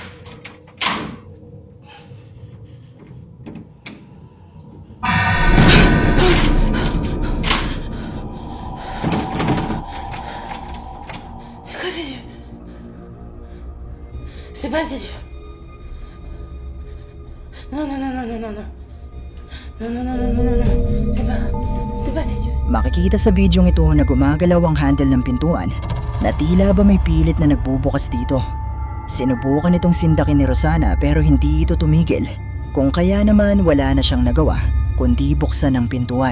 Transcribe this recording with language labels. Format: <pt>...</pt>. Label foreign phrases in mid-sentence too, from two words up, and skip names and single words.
<fr>C'est quoi ces yeux? C'est pas ces yeux. Non, non, non, non, non, non, non. Non, non, non, non, non, non, non. C'est pas ces yeux.</fr> <tl>Makikita sa bidyong ito na gumagalaw ang handle ng pintuan na tila ba may pilit na nagbubukas dito. Sinubukan itong sindakin ni Rosana pero hindi ito tumigil. Kung kaya naman wala na siyang nagawa kundi buksan ang pintuan.</tl>